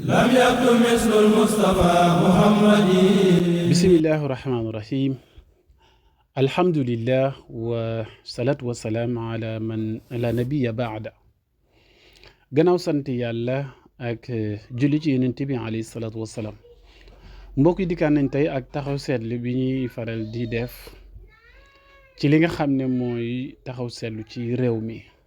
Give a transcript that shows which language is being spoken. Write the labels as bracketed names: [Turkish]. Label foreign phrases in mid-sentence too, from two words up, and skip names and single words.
[Arabic] لم يكن مثل المصطفى محمد بسم الله الرحمن الرحيم الحمد لله والصلاة والسلام على من لا نبي بعد [Wolof] gannaaw sant yàlla ak julli ci yonent bi [Arabic] عليه الصلاة والسلام [Wolof] mbokk yi dikkaan nañ tey ak taxaw seetlu bi ñuy faral di def ci li nga xam ne mooy taxaw seetlu ci réew mi